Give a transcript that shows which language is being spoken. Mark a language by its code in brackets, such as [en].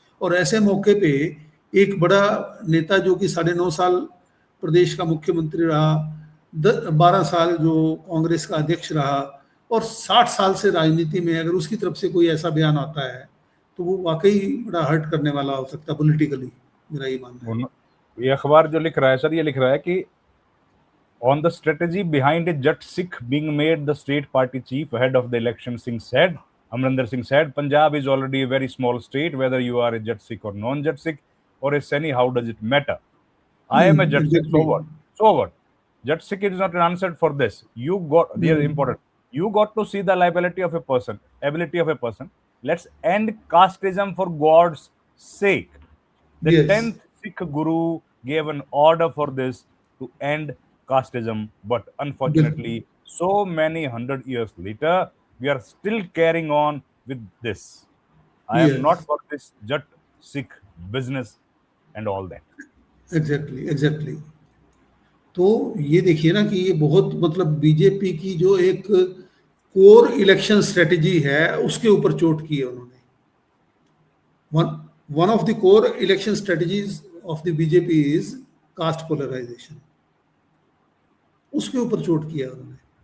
[hi] और ऐसे मौके पे एक बड़ा नेता जो कि 9.5 साल प्रदेश का मुख्यमंत्री रहा, 12 साल जो कांग्रेस का अध्यक्ष रहा, और 60 साल से राजनीति में, अगर उसकी तरफ से कोई ऐसा बयान आता है तो वो वाकई बड़ा हर्ट करने वाला हो सकता है पॉलिटिकली, मेरा ये मानना है। ये अखबार जो लिख रहा है सर, ये लिख रहा है कि [en] on the strategy behind Jat Sikh being made the state party chief ahead of the election, Amrinder Singh said, Punjab is already a very small state. Whether you are a Jat Sikh or non-Jat Sikh or a Saini, how does it matter? I am a Jat Sikh, so what? So what? Jat Sikh is not answered for this. They are important. You got to see the ability of a person. Let's end casteism for God's sake. The Yes. 10th Sikh Guru gave an order for this to end casteism, but unfortunately, so many 100 years later, we are still carrying on with this. I am Yes. not for this Jat Sikh business and all that. Exactly. [hi] तो ये देखिए ना कि ये बहुत मतलब BJP की जो एक कोर इलेक्शन स्ट्रेटेजी है उसके ऊपर चोट की है उन्होंने। [en] one of the core election strategies of the BJP is caste polarisation, [hi] उसके ऊपर चोट किया उन्होंने।